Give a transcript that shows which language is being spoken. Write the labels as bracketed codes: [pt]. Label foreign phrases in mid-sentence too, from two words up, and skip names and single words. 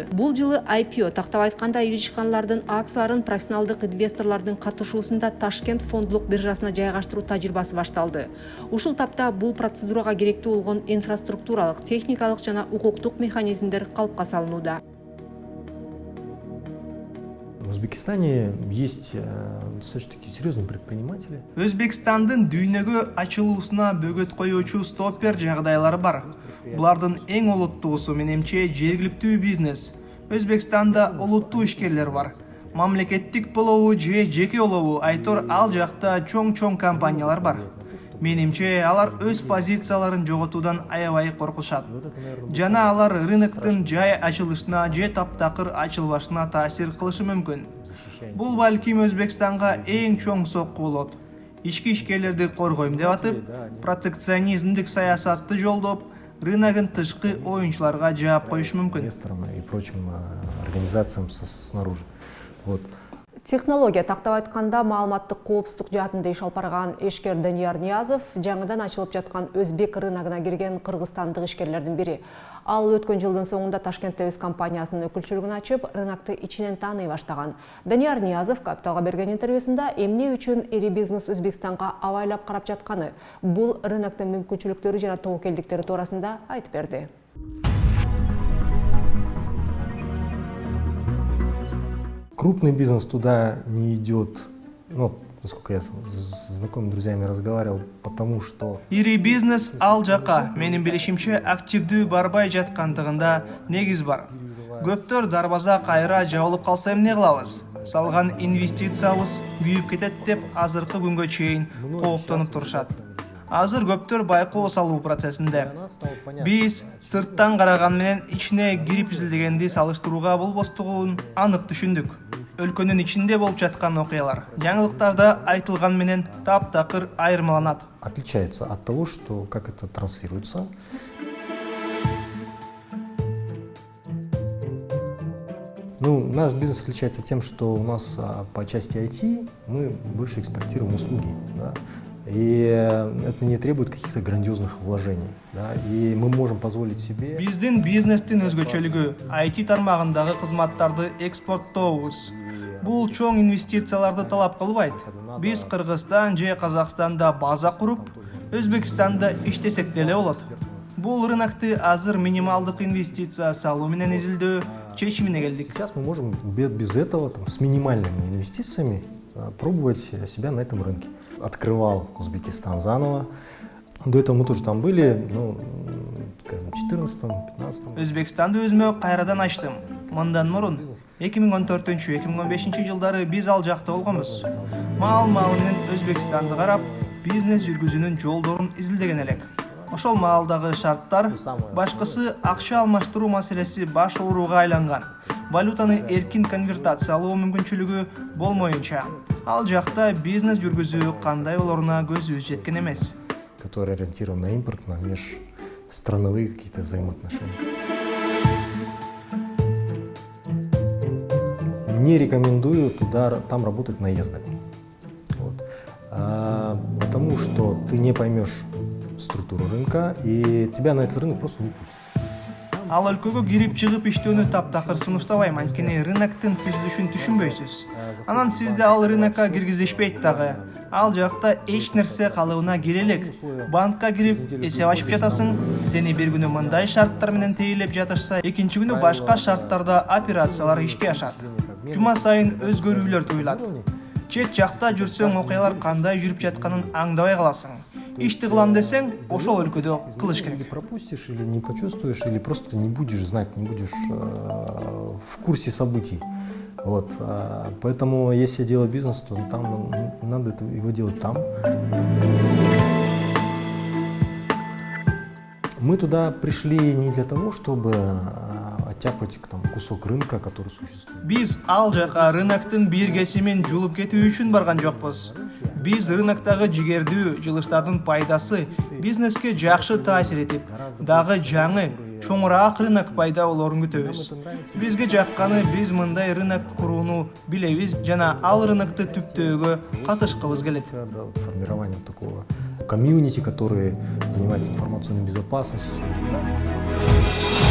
[ky] Бул жылы IPO, тактап айтканда ири ишканалардын акцияларын профессионалдык инвесторлордун катышуусунда Ташкент фондлук биржасына жайгаштыруу тажрыйбасы башталды. Ушул тапта бул процедурага керектүү болгон инфраструктуралык, техникалык жана укуктук механизмдер калыпка салынууда. [ru] Узбекистане есть достаточно такие серьезные предприниматели. [ky] Өзбекстандын дүйнөгө ачылуусуна бөгөт коюучу стоппер жагдайлар бар. Булардын эң олуттуусу менимче жергиликтүү бизнес. Өзбекстанда олуттуу ишкерлер бар. Мамлекеттик болобу же жеке болобу айтор ал жакта чоң компаниялар бар. Менимче алар өз позицияларын жоготуудан аябай коркушат. Жана алар рыноктун жай ачылышына же таптакыр ачылбашына таасир кылышы мүмкүн. Бул балким Өзбекстанга эң чоң сокку болот. Ички ишкерлерди коргойм деп атып, протекционизмдик саясатты жолдоп, рыногун тышкы оюнчуларга жаап коюшу мүмкүн. [ru] Инвесторам и прочим организациям снаружи. Вот. [ky] Технология тактап айтканда маалыматтык коопсуздук жаатында иш алып барган эшкер Данияр Ниязов жаңыдан ачылып жаткан өзбек рыногуна кирген кыргызстандык ишкерлердин бири. Ал өткөн жылдын соңунда Ташкентте өз компаниясынын өкүлчүлүгүн ачып, рынокты ичинен тааный баштаган. Данияр Ниязов Капиталга берген интервьюсунда эмне үчүн ири бизнес Өзбекстанга абайлап карап жатканы, бул рыноктун мүмкүнчүлүктөрү жана тобокелдиктери туурасында айтып берди. [ru] Крупный бизнес туда не идет, ну, насколько я с знакомыми друзьями разговаривал, потому что... [ky] Ири бизнес ал жака, менин билишимче, активдүү барбай жаткандыгында негиз бар. Көптөр дарбаза кайра жабылып калса эмне кылабыз? Салган инвестициябыз күйүп кетет деп азыркы күнгө чейин кооптонуп турушат. Азыр көптөр байкоо салуу процессинде. Биз сырттан караган менен ичине кирип изилдегенди салыштырууга болбостугун анык түшүндүк. Өлкөнүн ичинде болуп жаткан окуялар жаңылыктарда айтылган менен таптакыр айырмаланат. [ru] Отличается от того, что как это транслируется. Ну, наш бизнес отличается тем, что у нас по части IT мы больше экспортируем услуги, да? И это не требует каких-то грандиозных вложений, да? И мы можем позволить себе... [ky] Биздин бизнестин өзгөчөлүгү IT тармагындагы кызматтарды экспорттообуз. Бул чоң инвестицияларды талап кылбайт. Биз Кыргызстан же Казакстанда база куруп, Өзбекстанда иштесек деле болот. Бул рынокты азыр минималдык инвестиция салуу менен изилдөө чечимине келдик. [ru] Сейчас мы можем без этого, там, с минимальными инвестициями пробовать себя на этом рынке. Открывал Узбекистан заново. До этого мы тоже там были, ну, скажем, в 2014-2015. [ky] Өзбекстанды өзүмө кайрадан ачтым. Мындан мурун 2014-2015 жылдары биз ал жакта болгонбуз. Маал-маал менен Өзбекстанды карап, бизнес жүргүзүүнүн жолдорун изилдеген элек. Ошол маалдагы шарттар, башкысы акча алмаштыруу маселеси баш ооруга айланган. Валютаны эркин конвертациялоо мүмкүнчүлүгү болмоюнча, ал жакта бизнес жүргүзүү кандай болоруна көзүбүз жеткен эмес. [ru] Который ориентирован на импорт, на межстрановые какие-то взаимоотношения. Не рекомендую там работать наездами. Вот. Потому что ты не поймешь структуру рынка, и тебя на этот рынок просто не пустят. [ky] Ал өлкөгө кирип чыгып иштөөнү таптакыр сунуштабайм, анткени рыноктун түзүлүшүн түшүнбөйсүз. Анан сизди ал рынокко киргизишпейт дагы. Ал жакта эч нерсе калыбына кире элек. Банкка кирип эсеп ачып жатасың, сени бир күнү мындай шарттар менен тейлеп жатышса, экинчи күнү башка шарттарда операциялар ишке ашат. Жума сайын өзгөрүүлөр туюлат. Чет жакта жүрсөң окуялар кандай жүрүп жатканын аңдабай каласың. Ишти кылам десең, ошол өлкөдө кылыш [ru] Или [ky] керек. [ru] пропустишь, или не почувствуешь, или просто не будешь знать, не будешь в курсе событий. Вот. Поэтому, если делать бизнес, то там надо его делать там. Мы туда пришли не для того, чтобы оттяпать там кусок рынка, который существует. [ky] Биз ал жака рыноктун бир кесимин жулуп кетүү үчүн барган жокпуз. Биз рыноктогу жигердүү жылыштардын пайдасы бизнеске жакшы таасир этип, дагы жаңы, чоңураак рынок пайда болоорун күтөбүз. Бизге жакканы биз мындай рынок курууну билебиз жана ал рынокты түптөөгө катышкыбыз келет. [ru] Формирование такого комьюнити, который занимается информационной безопасностью.